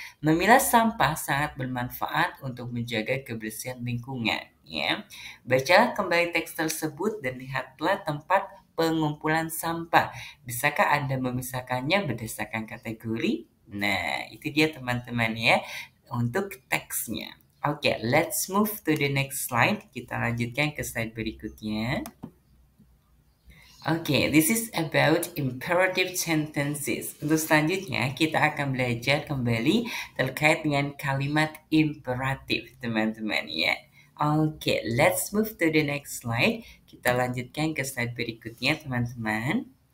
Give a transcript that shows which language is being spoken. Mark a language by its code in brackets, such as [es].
[id] Memilah sampah sangat bermanfaat untuk menjaga kebersihan lingkungan. Ya. Bacalah kembali teks tersebut dan lihatlah tempat pengumpulan sampah. Bisakah Anda memisahkannya berdasarkan kategori? Nah, itu dia teman-teman ya untuk teksnya. [en] Oke, let's move to the next slide. [id] Kita lanjutkan ke slide berikutnya. [en] Okay, this is about imperative sentences. [id] Untuk selanjutnya, kita akan belajar kembali terkait dengan kalimat imperatif, teman-teman ya. [en] Okay, let's move to the next slide. [id] Kita lanjutkan ke slide berikutnya, teman-teman.